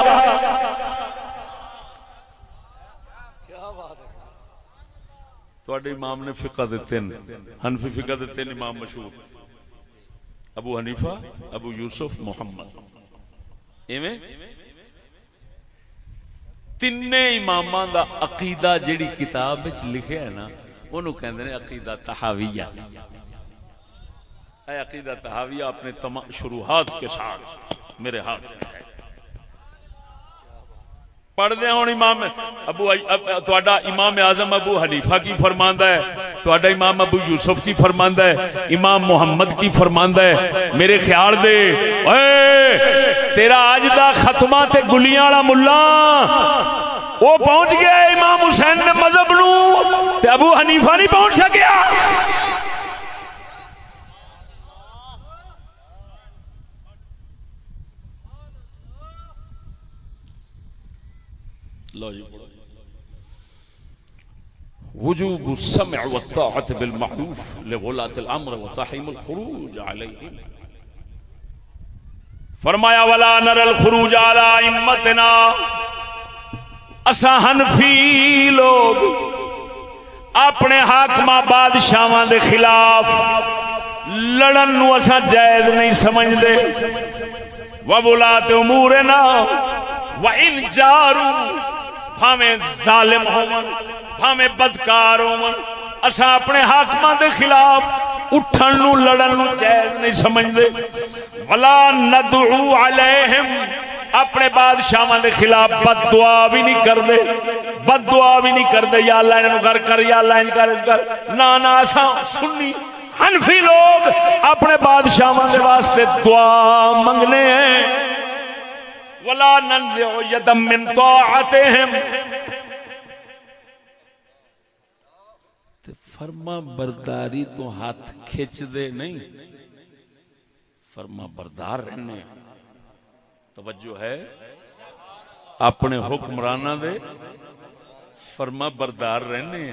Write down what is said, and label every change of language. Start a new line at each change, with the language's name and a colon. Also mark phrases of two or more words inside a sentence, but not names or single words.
Punjabi: تہاڈے امام نے فقہ دے تین، حنفی فقہ دے تین امام مشہور، ابو حنیفہ، ابو یوسف، محمد. ایویں تنے اماماں دا عقیدہ جہڑی کتاب وچ لکھیا ہے نا، اوہنوں کہندے نے عقیدہ طحاویہ.
Urdu: اے عقیدہ طحاویہ اپنے تمام شروعات کے ساتھ میرے ہاتھ میں ہے.
Punjabi: پڑھدے ہن امام ابو تہاڈا امام اعظم ابو حنیفہ کی فرماندا ہے، تہاڈا امام ابو یوسف کی فرماندا ہے, امام محمد کی فرماندا ہے. میرے خیال دے اوئے تیرا اج دا ختمہ تے گلیاں والا ملا وہ پہنچ گیا امام حسین دے مذہب نوں تے ابو حنیفہ نہیں پہنچ سکیا. لو جی,
Arabic: وجوب السمع و الطاعة بالمعروف لولاة الأمر و تحريم الخروج عليهم.
Punjabi: فرمایا
Arabic: ولا نرى الخروج على أئمتنا,
Punjabi: اسا حنفی لوک اپنے حاکماں بادشاہاں دے خلاف لڑن نوں اسا جائز نہیں سمجھدے.
Arabic: و ولاة أمورنا و إن جاروا,
Punjabi: بھاویں ظالم ہوون بھاویں بدکار ہوون، اسا اپنے حاکماں دے خلاف اٹھن نوں لڑن نوں جائز نہیں سمجھدے.
Arabic: ولا ندعو عليهم,
Punjabi: اپنے بادشاہاں دے خلاف بددعا بھی نہیں کردے، بددعا بھی نہیں کردے
Arabic: يا الله
Punjabi: اینہاں نوں گھر کر,
Arabic: يا الله
Punjabi: اینج کر. نہ نہ، اسا سنی
Urdu: حنفی لوگ اپنے بادشاہوں کے واسطے دعا منگنے ہیں.
Arabic: ولا ننزع يدا من طاعتهم,
Punjabi: فرماں برداری تو ہاتھ کھچدے نہیں، فرماں بردار رہنے. توجہ ہے، اپنے حکمراناں دے فرماں بردار رہنے ہیں.